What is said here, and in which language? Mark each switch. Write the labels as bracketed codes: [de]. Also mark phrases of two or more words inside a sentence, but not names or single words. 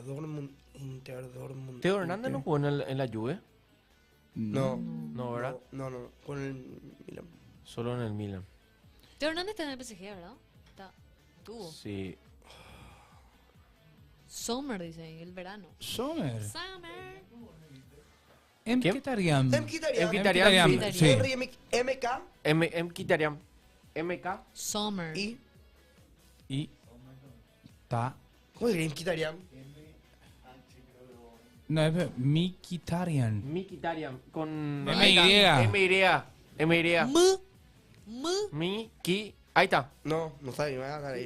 [es] Teo Hernández no jugó en la Juve. No. No, ¿verdad? No. Con el Milán. Solo en el Milan. Teo Hernández está en el PSG, ¿verdad? Tuvo. Sí. Sommer, dice ahí, el verano. Sommer. Summer. Mkhitaryan. Mkhitaryan, sí. Henry MK. Mkhitaryan. MK. Sommer. Y ta. ¿Cómo diría Mkhitaryan? No, es Mkhitaryan. Mkhitaryan. Con MY. Miki. Ahí está. No sabe, me va a dar ahí.